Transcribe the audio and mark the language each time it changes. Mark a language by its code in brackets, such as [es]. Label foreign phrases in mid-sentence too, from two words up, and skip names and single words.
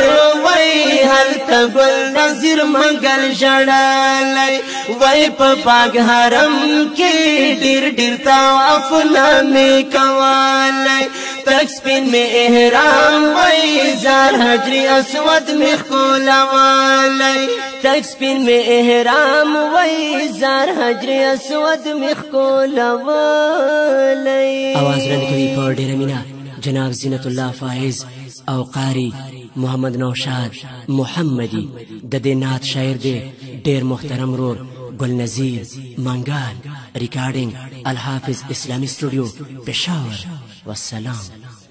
[ps] وای هلته ګل نظیر منګل ژړل وای په پاک حرم کې ډیر ډیر طوافونه می کولای تک سپین می احرام وای زار حجر اسود می خولولای تک سپین می احرام وای زار حجر اسود می خولولای आवाज رند کوي په ډیره مینا جناب زینت الله فائز او قاری محمد نوشاد محمدی د دې نعت شاعر دی ډیر محترم رور گل نذیر منگال ریکارڈنگ الحافظ اسلامی اسٹوڈیو پشاور والسلام